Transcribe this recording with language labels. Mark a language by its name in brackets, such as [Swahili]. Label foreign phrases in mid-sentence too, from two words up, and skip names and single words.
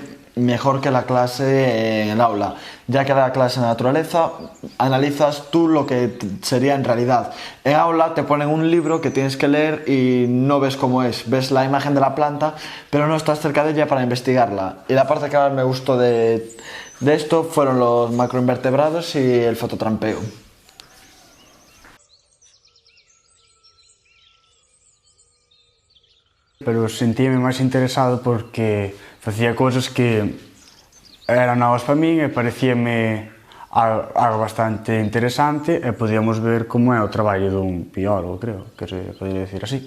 [Spanish] mejor que la clase en el aula, ya que en la clase en la naturaleza analizas tú lo que sería en realidad. En aula te ponen un libro que tienes que leer y no ves cómo es, ves la imagen de la planta, pero no estás cerca de ella para investigarla. Y la parte que más me gustó de esto fueron los macroinvertebrados y el fototrampeo. [Galician] Pero sentíame máis interesado porque facía cousas que eran novas para min e parecíame algo bastante interesante e podíamos ver como é o traballo dun biólogo, creo, [Spanish] que se podría decir así.